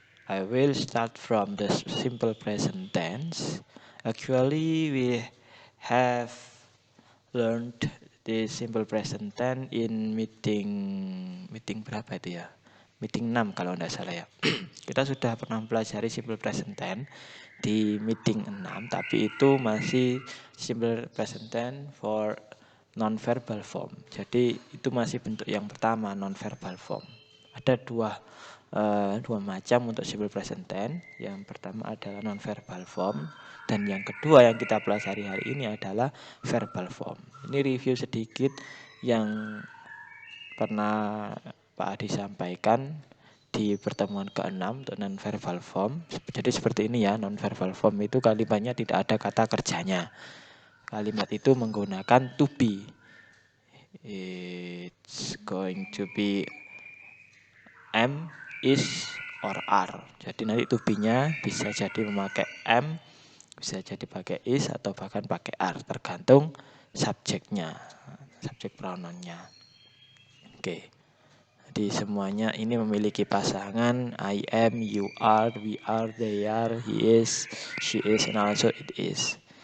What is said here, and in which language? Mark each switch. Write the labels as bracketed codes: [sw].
[en] I will start from the simple present tense. Actually, we have learned the simple present tense in meeting [id] berapa itu ya? Meeting 6 kalau tidak salah ya. Kita sudah pernah pelajari simple present tense di meeting 6, tapi itu masih simple present tense for non-verbal form. Jadi itu masih bentuk yang pertama, non-verbal form. Ada dua macam untuk simple present tense. Yang pertama adalah non-verbal form, dan yang kedua yang kita pelajari hari ini adalah verbal form. Ini review sedikit yang pernah Pak Adi sampaikan di pertemuan ke-6 untuk non-verbal form. Jadi seperti ini ya, non-verbal form itu kalimatnya tidak ada kata kerjanya. Kalimat itu menggunakan to be. [en] It's going to be am, is, or are. [id] Jadi nanti to be-nya bisa jadi memakai am, bisa jadi pakai is, atau bahkan pakai are, tergantung subjeknya, subjek pronounnya. Oke. Jadi semuanya ini memiliki pasangan [en] I am, you are, we are, they are, he is, she is, and also it is.